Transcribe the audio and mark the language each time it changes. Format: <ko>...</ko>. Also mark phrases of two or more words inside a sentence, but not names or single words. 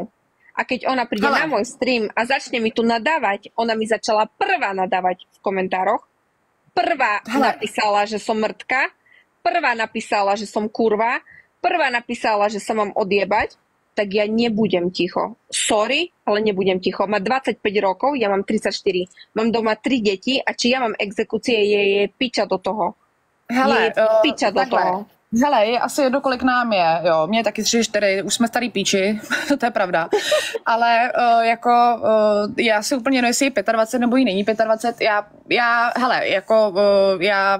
<sk>A keď ona príde na môj stream a začne mi tu nadávať, ona mi začala prvá nadávať v komentároch, prvá napísala, že som mrtka, prvá napísala, že som kurva, prvá napísala, že sa mám odjebať, tak ja nebudem ticho. Sorry, ale nebudem ticho. Má 25 rokov, ja mám 34. Mám doma 3 deti a či ja mám exekúcie, je piča do toho.</sk> <cs>Hele,</cs> <sk>je piča do toho.</sk> <cs>Hele, je asi jedno, kolik nám je, jo, mě je taky 3-4, už jsme starý píči, to je pravda, ale já si úplně jestli je 25 nebo jí není 25, já</cs>